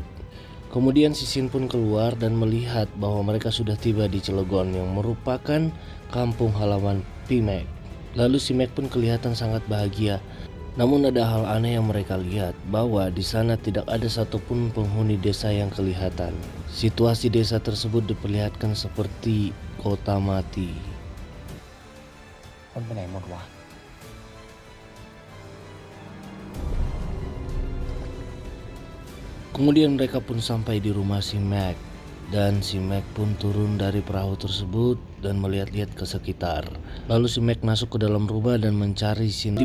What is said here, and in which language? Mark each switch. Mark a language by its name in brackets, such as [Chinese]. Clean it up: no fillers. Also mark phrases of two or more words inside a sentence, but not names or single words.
[Indonesian] Kemudian si Shin pun keluar dan melihat bahwa mereka sudah tiba di Cilegon yang merupakan kampung halaman P-Mac. Lalu si Mac pun kelihatan sangat bahagia. Namun ada hal aneh yang mereka lihat, bahwa di sana tidak ada satupun penghuni desa yang kelihatan. Situasi desa tersebut diperlihatkan seperti kota mati. [Thai] คนไปไหนหมดวะ [Indonesian] Kemudian mereka pun sampai di rumah si Mac, dan si Mac pun turun dari perahu tersebut dan melihat-lihat ke sekitar. Lalu si Mac masuk ke dalam rumah dan mencari Shin.